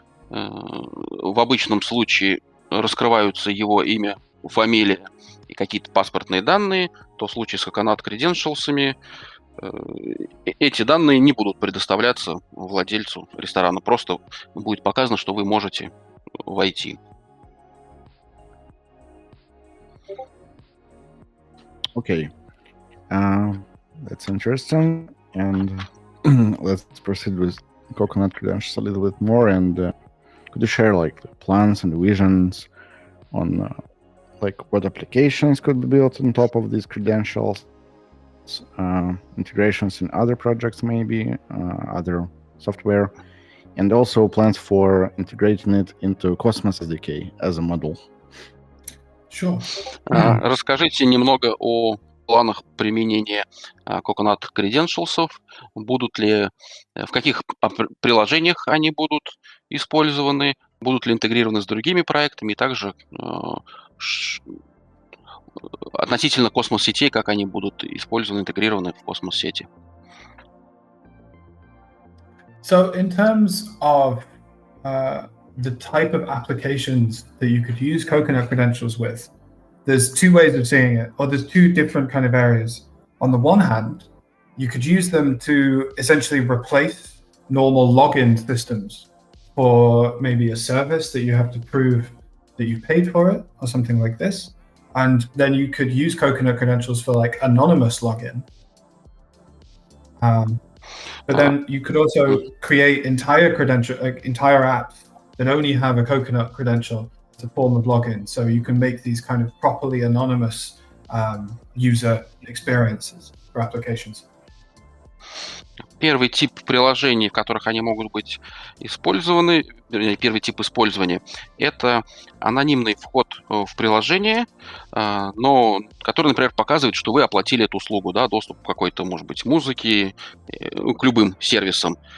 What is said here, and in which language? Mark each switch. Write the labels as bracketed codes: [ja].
[ru] В обычном случае раскрываются его имя, фамилия и какие-то паспортные данные, то в случае с Coconut Credentials эти данные не будут предоставляться владельцу ресторана. Просто будет показано, что вы можете войти. [en] Okay, that's interesting. And let's proceed with Coconut credentials a little bit more. And could you share like the plans and visions on like what applications could be built on top of these credentials, integrations in other projects, maybe other software, and also plans for integrating it into Cosmos SDK as a model? Sure. [ru] Расскажите немного о планах применения Coconut Credentials. В каких приложениях они будут использованы, будут ли интегрированы с другими проектами, и также относительно космос-сетей, как они будут использованы, интегрированы в космос-сети. [en] So in terms of the type of applications that you could use Coconut credentials with, there's two ways of seeing it, or there's two different kind of areas. On the one hand, you could use them to essentially replace normal login systems for maybe a service that you have to prove that you paid for it or something like this. And then you could use Coconut credentials for like anonymous login. But then you could also create entire apps that only have a Coconut credential as a form of login. So you can make these kind of properly anonymous user experiences for applications. [ru] Первый тип приложений, в которых они могут быть использованы, вернее, первый тип использования, это анонимный вход в приложение, но который, например, показывает, что вы оплатили эту услугу, да, доступ к какой-то, может быть, музыке, к любым сервисам.